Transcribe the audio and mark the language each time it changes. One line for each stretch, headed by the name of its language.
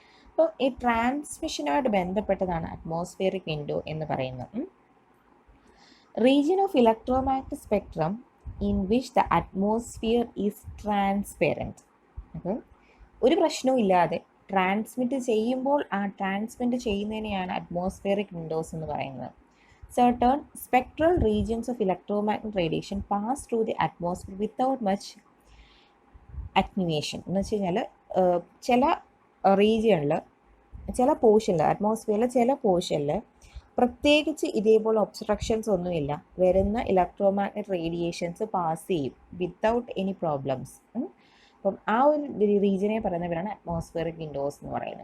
Malayalam: അപ്പോൾ ഈ ട്രാൻസ്മിഷനുമായിട്ട് ബന്ധപ്പെട്ടതാണ് അറ്റ്മോസ്ഫിയറിക് വിൻഡോ എന്ന് പറയുന്നത്.
English: Region of electromagnetic spectrum in which the atmosphere is transparent.
Malayalam: അപ്പം ഒരു പ്രശ്നവും ഇല്ലാതെ ട്രാൻസ്മിറ്റ് ചെയ്യുമ്പോൾ ആ ട്രാൻസ്മിറ്റ് ചെയ്യുന്നതിനെയാണ് അറ്റ്മോസ്ഫിയറിക് വിൻഡോസ് എന്ന് പറയുന്നത്.
English: certain spectral regions of electromagnetic radiation pass through the atmosphere without much attenuation.
Malayalam: എന്ന് വെച്ച് കഴിഞ്ഞാൽ ചില റീജിയണിൽ, ചില പോർഷനിൽ, അറ്റ്മോസ്ഫിയറിലെ ചില പോർഷനിൽ പ്രത്യേകിച്ച് ഇതേപോലെ ഒബ്സ്ട്രക്ഷൻസ് ഒന്നുമില്ല, വരുന്ന ഇലക്ട്രോമാഗ്നറ്റിക് റേഡിയേഷൻസ് പാസ് ചെയ്യും
English: Without any problems.
Malayalam: അപ്പം ആ ഒരു റീജിയനെ പറയുന്നവരാണ് അറ്റ്മോസ്ഫിയറിക് വിൻഡോസ് എന്ന് പറയുന്നത്.